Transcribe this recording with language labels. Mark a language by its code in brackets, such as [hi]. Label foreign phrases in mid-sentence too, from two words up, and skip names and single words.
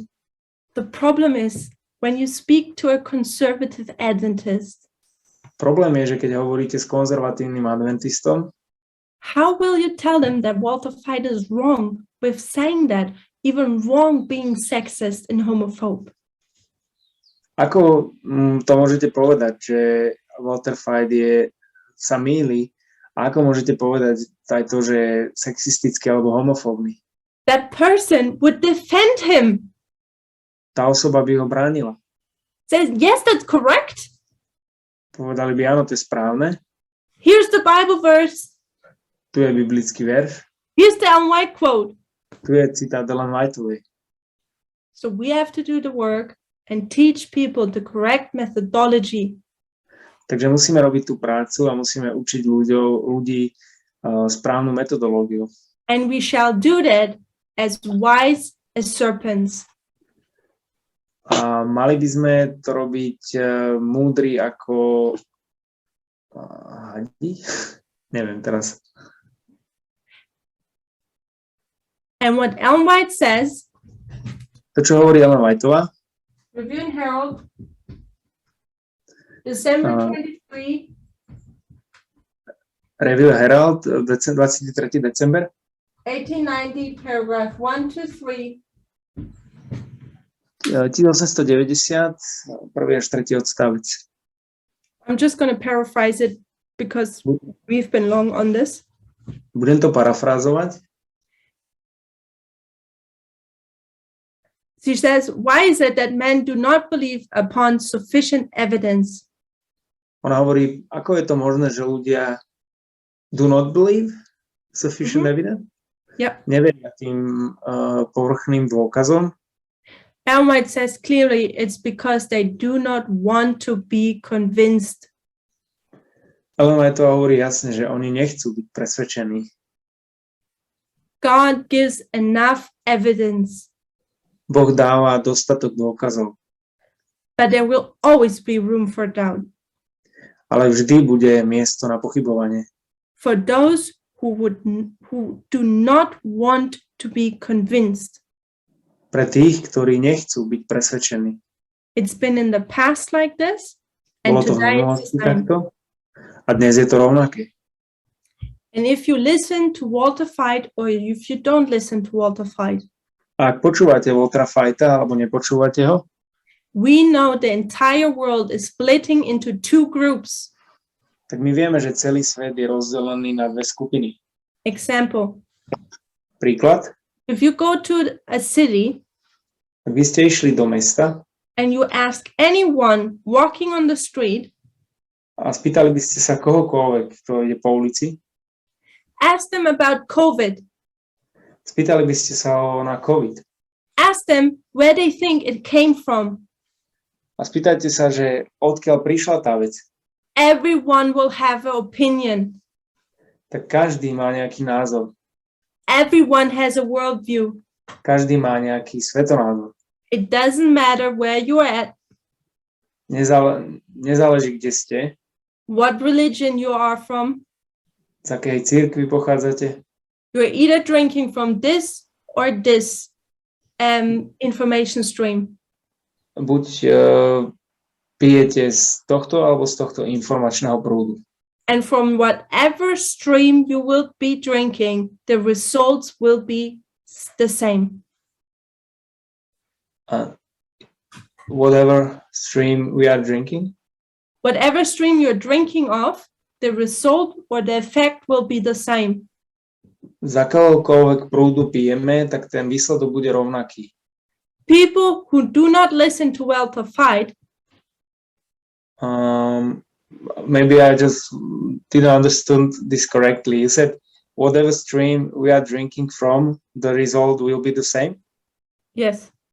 [en] The problem is when you speak to a conservative Adventist, [sk] Problém je, že keď hovoríte s konzervatívnym adventistom, [en] How will you tell them that Walter Veith is wrong with saying that, even wrong being sexist and homophobe? [sk] Ako to môžete povedať, že Walter Veith sa mýli, a ako môžete povedať aj to, že je sexistický alebo homofóbny? [en] That person would defend him. [sk] Tá osoba by ho bránila. [en] Says, yes, that's correct. [sk] Povedali by, áno, to je správne. [en] Here's the Bible verse. [sk] Tu je biblický verš. [en] Here's the Ellen White quote. [sk] Tu je citát Ellen Whiteovej. [en] So we have to do the work and teach people the correct methodology. [sk] Takže musíme robiť tú prácu a musíme učiť ľudí správnu metodológiu. [en] And we shall do that as wise as serpents. [sk] A mali by sme to robiť múdri ako hadi? Neviem teraz. [en] And what Ellen White says, [sk] To, čo hovorí Ellen Whiteová, [en] Review and Herald, December 23, [sk] Review Herald, 23. december, [en] 1890, paragraph 1 to 3. [sk] 1890, prvý až tretí odstavec. [en] I'm just going to paraphrase it because we've been long on this. [sk] Budem to parafrázovať. [en] She says, why is it that men do not believe upon sufficient evidence? [sk] Ona hovorí, ako je to možné, že ľudia [en] do not believe sufficient evidence? Yep. [sk] Neveria tým povrchným dôkazom. [en] Ellen White says clearly it's because they do not want to be convinced. [sk] Ellen Whiteová hovorí jasne, že oni nechcú byť presvedčení. [en] God gives enough evidence, [sk] Boh dáva dostatok dôkazov, [en] but there will always be room for doubt. [sk] ale vždy bude miesto na pochybovanie. [en] For those who do not want to be convinced. [sk] Pre tých, ktorí nechcú byť presvedčení. [en] It's been in the past like this, and [sk] Bolo to v [en] today it's [sk] minulosti [en] the same. [sk] takto a dnes je to rovnaké. [en] And if you listen to Walter Veith or if you don't listen to Walter Veith, [sk] A ak počúvate Waltera Veitha alebo nepočúvate ho, [en] we know the entire world is splitting into two groups. [sk] tak my vieme, že celý svet je rozdelený na dve skupiny. [en] Example, [sk] Príklad, [en] if you go to a city [sk] ak by ste išli do mesta [en] and you ask anyone walking on the street, [sk] a spýtali by ste sa kohokoľvek, kto ide po ulici, [en] ask them about COVID, [sk] spýtali by ste sa na COVID [en] ask them where they think it came from, [sk] a spýtajte sa, že odkiaľ prišla tá vec, [en] everyone will have an opinion. [sk] tak každý má nejaký názor. [en] Everyone has a worldview. [sk] Každý má nejaký svetonázor. [en] It doesn't matter where you're at, [sk] Nezáleží, kde ste, [en] what religion you are from. [sk] z akej cirkvi pochádzate. [en] You're either drinking from this or this information stream. [sk] Buď pijete z tohto alebo z tohto informačného prúdu. [en] And from whatever stream you will be drinking, the results will be the same. Whatever stream we are drinking, Whatever stream you're drinking of, the result or the effect will be the same. [sk] z akéhokoľvek prúdu pijeme, tak ten výsledok bude rovnaký. [en] People who do not listen to Walter Veith Maybe I just didn't understand this correctly. You said whatever stream we are drinking from, the result will be the same? yes.